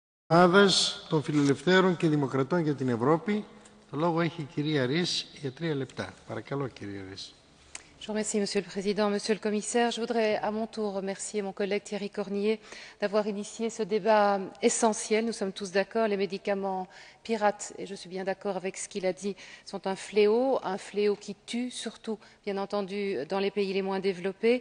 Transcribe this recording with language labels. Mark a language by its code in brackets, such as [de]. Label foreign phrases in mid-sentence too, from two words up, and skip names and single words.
[el] Ομάδας των Φιλελευθέρων και Δημοκρατών για την Ευρώπη. Το λόγο έχει η κυρία Ries για 3 λεπτά. Παρακαλώ, κυρία Ries. [fr] Je vous remercie, Monsieur le Président. Monsieur le Commissaire, je voudrais à mon tour remercier mon collègue Thierry Cornier d'avoir initié ce débat essentiel. Nous sommes tous d'accord, les médicaments pirates, et je suis bien d'accord avec ce qu'il a dit, sont un fléau qui tue, surtout, bien entendu, dans les pays les moins développés.